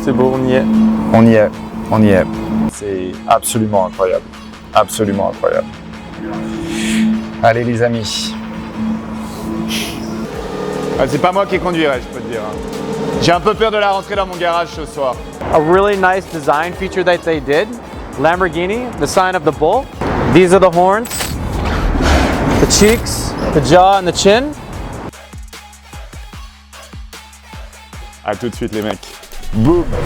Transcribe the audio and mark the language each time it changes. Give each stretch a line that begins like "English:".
French: C'est beau, on y est. On y est, on y est. C'est absolument incroyable. Absolument incroyable. Allez les amis. C'est pas moi qui conduirai, je peux te dire. J'ai un peu peur de la rentrer dans mon garage ce soir.
English: A really nice design feature that they did. Lamborghini, the sign of the bull. These are the horns, the cheeks, the jaw and the chin.
French: À tout de suite les mecs. Boum.